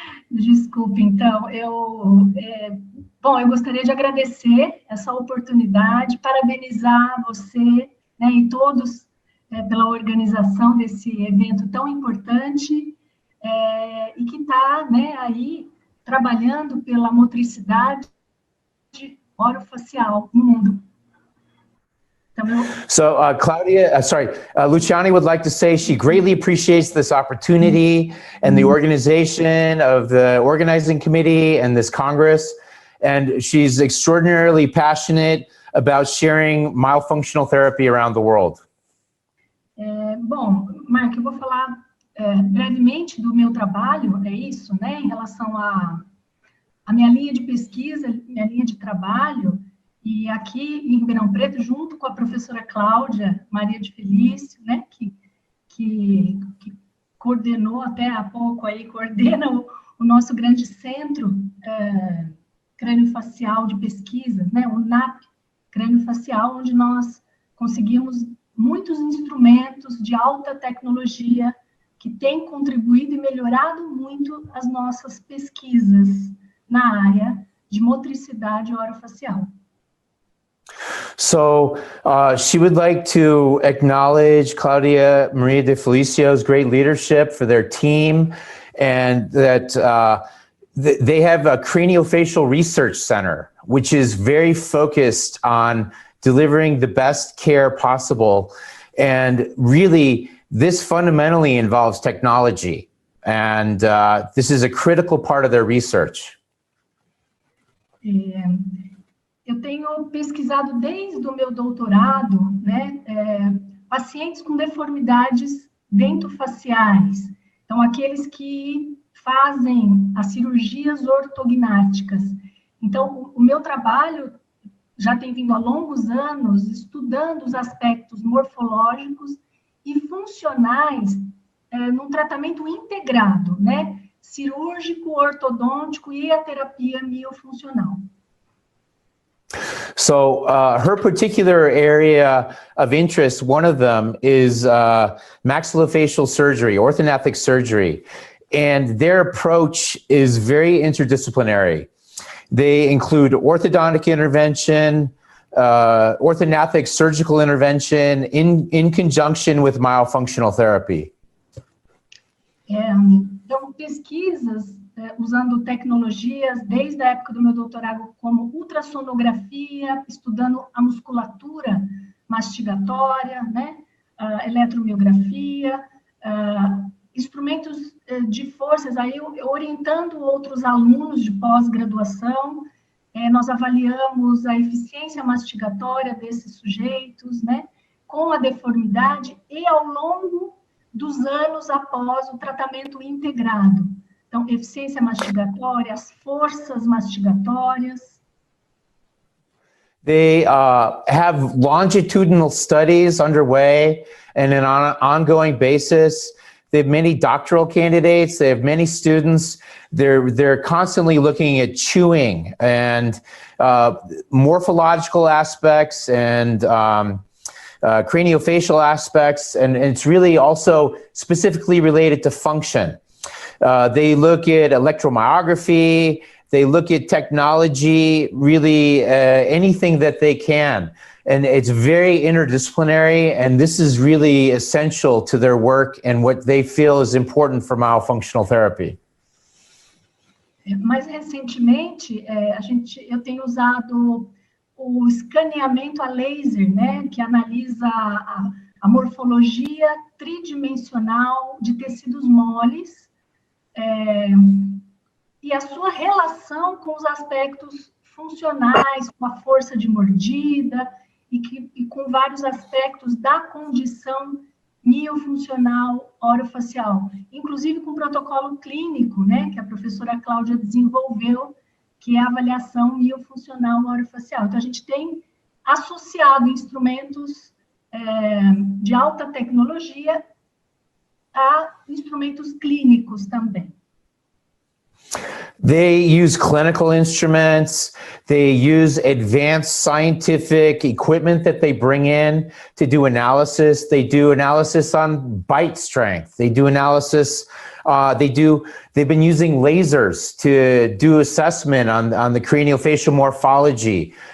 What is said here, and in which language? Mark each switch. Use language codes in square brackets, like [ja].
[pt] Desculpe, então, eu gostaria de agradecer essa oportunidade, parabenizar você, né, e todos pela organização desse evento tão importante, e que está, né, aí trabalhando pela motricidade orofacial no mundo. [en] So Luciani would like to say she greatly appreciates this opportunity and the organization of the organizing committee and this Congress. And she's extraordinarily passionate about sharing myofunctional therapy around the world. [pt] Bom, Mark, eu vou falar brevemente do meu trabalho, é isso, né, em relação à minha linha de pesquisa, minha linha de trabalho. E aqui em Ribeirão Preto, junto com a professora Cláudia Maria de Felício, né, que coordenou até há pouco aí, coordena o nosso grande centro crânio-facial de pesquisas, né, o NAP crânio-facial, onde nós conseguimos muitos instrumentos de alta tecnologia que têm contribuído e melhorado muito as nossas pesquisas na área de motricidade orofacial. [en] So she would like to acknowledge Claudia Maria de Felicio's great leadership for their team, and that they have a craniofacial research center, which is very focused on delivering the best care possible. And really, this fundamentally involves technology. And this is a critical part of their research. [pt] Eu tenho pesquisado desde o meu doutorado, né, pacientes com deformidades dentofaciais, então aqueles que fazem as cirurgias ortognáticas. Então, o meu trabalho já tem vindo há longos anos estudando os aspectos morfológicos e funcionais num tratamento integrado, né? Cirúrgico, ortodôntico e a terapia miofuncional. [en] So her particular area of interest, one of them is maxillofacial surgery, orthodontic surgery. And their approach is very interdisciplinary. They include orthodontic intervention, orthodontic surgical intervention in conjunction with myofunctional therapy. [pt] Então, pesquisas usando tecnologias desde a época do meu doutorado, como ultrassonografia, estudando a musculatura mastigatória, né? Eletromiografia, instrumentos de forças, aí orientando outros alunos de pós-graduação, nós avaliamos a eficiência mastigatória desses sujeitos, né? Com a deformidade e ao longo dos anos após o tratamento integrado. Então, eficiência mastigatória, as forças mastigatórias. [en] They have longitudinal studies underway and on an ongoing basis. They have many doctoral candidates. They have many students. They're constantly looking at chewing and morphological aspects and craniofacial aspects, and it's really also specifically related to function. They look at electromyography, they look at technology, really anything that they can. And it's very interdisciplinary, and this is really essential to their work and what they feel is important for myofunctional therapy. [pt] Mais recentemente, eu tenho usado o escaneamento a laser, né, que analisa a morfologia tridimensional de tecidos moles, e a sua relação com os aspectos funcionais, com a força de mordida, e com vários aspectos da condição miofuncional orofacial, inclusive com o protocolo clínico, né, que a professora Cláudia desenvolveu, que é a avaliação miofuncional orofacial. Então, a gente tem associado instrumentos de alta tecnologia a instrumentos clínicos também. [en] They use clinical instruments, they use advanced scientific equipment that they bring in to do analysis. They do analysis on bite strength. They do analysis, they've been using lasers to do assessment on the craniofacial morphology.